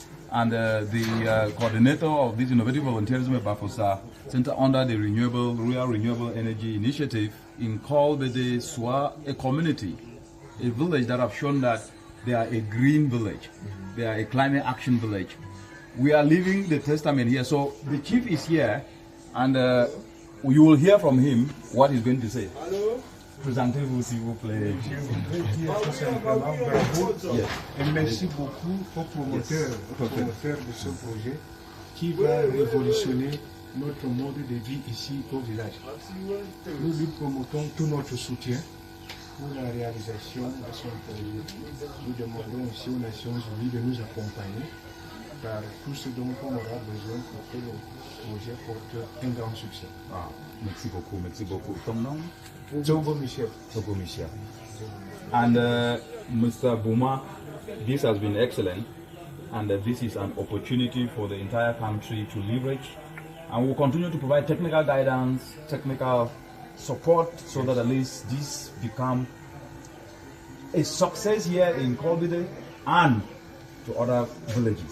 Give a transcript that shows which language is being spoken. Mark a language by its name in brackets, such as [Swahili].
[English] And the coordinator of this Innovative Volunteerism Bafosa Center under the Rural Renewable Energy Initiative in Kolbede Swa, a community, a village that have shown that they are a green village, they are a climate action village. We are living the testament here. So the chief is here, and you will hear from him what he's going to say. [French] Présentez-vous s'il vous plaît. Je voudrais dire tout simplement bravo et merci beaucoup aux promoteurs de ce projet qui va révolutionner notre mode de vie ici au village. Nous lui promotons tout notre soutien pour la réalisation de son projet. Nous demandons aussi aux Nations Unies de nous accompagner par tout ce dont on aura besoin pour que le projet porte un grand succès. Ah, merci beaucoup, merci beaucoup. Ton nom? Zobo Michel. [English] Zobo Michel. And Mr. Buma, this has been excellent, and this is an opportunity for the entire country to leverage, and we'll continue to provide technical guidance, technical support, so that at least this become a success here in Kolbide and to other villages.